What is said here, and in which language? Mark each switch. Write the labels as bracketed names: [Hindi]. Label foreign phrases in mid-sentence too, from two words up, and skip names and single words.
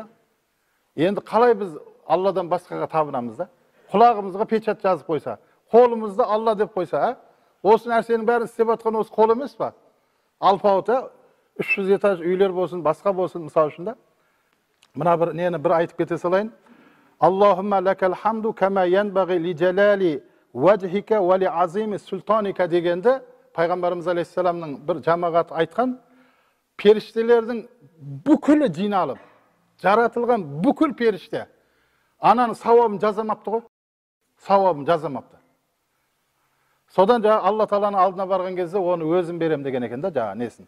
[Kazakh] Енді қалай біз Алладан басқаға табынамыз да? Құлағымызға печат жазып қойса, қолымызды Алла деп қойса, осы нәрсенің бәрін істеп жатқан осы қол емес па? Алпауыт, 300 этаж үйлер болсын, басқа болсын, мысалы үшін да. Мына бір нені бір айтып кете салайын. [Arabic] اللهم لك الحمد كما ينبغي لجلال وجهك ولعظيم سلطانك [Kazakh] дегенде Пайғамбарымыз алейхиссаламның бір жамағат айтқан, періштелердің бүкілі жиналып, жаратылған бүкіл періште ананың сауабын жазамапты ғой. Сауабын жазамапты. Содан Алла Тааланың алдына барған кезде оны өзім берем деген екен да, жаңа несін.